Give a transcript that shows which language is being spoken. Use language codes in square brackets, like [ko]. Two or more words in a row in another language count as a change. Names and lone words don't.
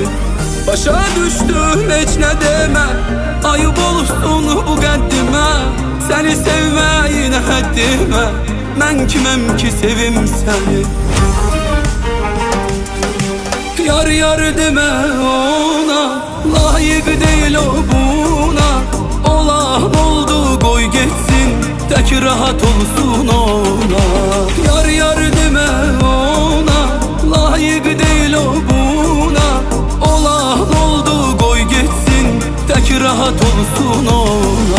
[az] Başa düşdüm heç nə demə, ayıb olsun bu qəddimə. Səni sevməyinə həddimə, mən kiməm ki sevim səni. Yar yar demə ona, [tr] layık değil o buna. Olan oldu koy geçsin, tek rahat olsun ona. [az] Yar yar demə ona, [tr] layık değil o buna. Olan oldu koy geçsin, tek rahat olsun ona.